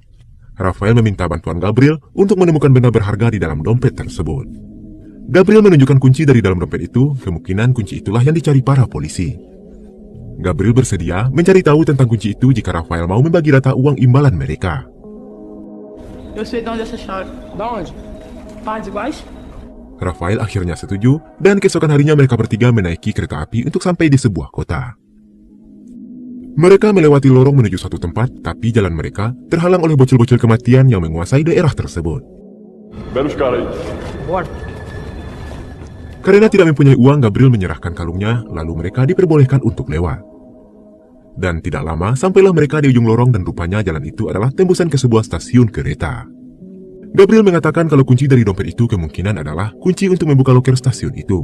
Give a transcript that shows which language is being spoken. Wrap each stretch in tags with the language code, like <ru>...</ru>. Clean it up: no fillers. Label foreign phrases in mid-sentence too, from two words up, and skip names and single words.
<id>Rafael meminta bantuan Gabriel untuk menemukan benda berharga di dalam dompet tersebut. Gabriel menunjukkan kunci dari dalam dompet itu, kemungkinan kunci itulah yang dicari para polisi. Gabriel bersedia mencari tahu tentang kunci itu jika Rafael mau membagi data uang imbalan mereka.</id> <pt>Eu sei de onde essa chave. Da onde? Partes iguais?</pt> <id>Rafael akhirnya setuju, dan keesokan harinya mereka bertiga menaiki kereta api untuk sampai di sebuah kota. Mereka melewati lorong menuju suatu tempat, tapi jalan mereka terhalang oleh bocil-bocil kematian yang menguasai daerah tersebut.</id> <pt>Belos caras aí. Bora.</pt> <id>Karena tidak mempunyai uang, Gabriel menyerahkan kalungnya, lalu mereka diperbolehkan untuk lewat. Dan tidak lama, sampailah mereka di ujung lorong dan rupanya jalan itu adalah tembusan ke sebuah stasiun kereta. Gabriel mengatakan kalau kunci dari dompet itu kemungkinan adalah kunci untuk membuka loker stasiun itu.</id>